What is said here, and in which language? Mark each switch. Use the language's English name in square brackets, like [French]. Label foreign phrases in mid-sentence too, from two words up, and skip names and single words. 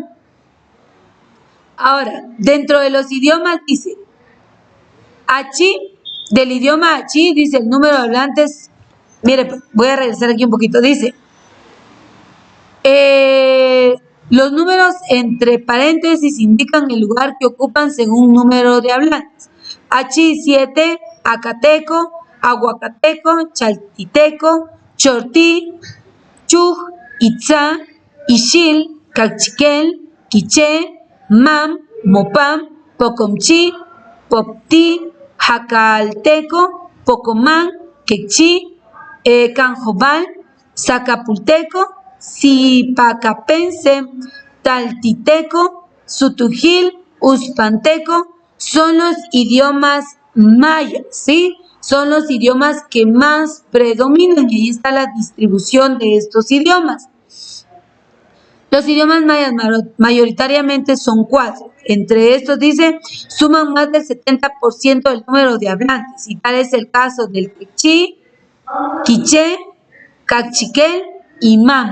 [Spanish] Ahora, dentro de los idiomas dice, Achi, del idioma Achi, dice el número de hablantes, mire, voy a regresar aquí un poquito, dice, los números entre paréntesis indican el lugar que ocupan según número de hablantes. Achi 7, Acateco, Aguacateco, Chaltiteco, Chortí, Chuj, Itzá, Ixil, Cachiquel, Quiché, Mam, Mopam, Pocomchi, Popti, Jacalteco, Pocomán, Quechí, Canjobal, Zacapulteco, Zipacapense, Taltiteco, Sutujil, Uspanteco, son los idiomas mayas, ¿sí? Son los idiomas que más predominan y ahí está la distribución de estos idiomas. Los idiomas mayas mayoritariamente son 4. Entre estos, dice, suman más del 70% del número de hablantes y tal es el caso del quechí, quiché, cachiquel y mam.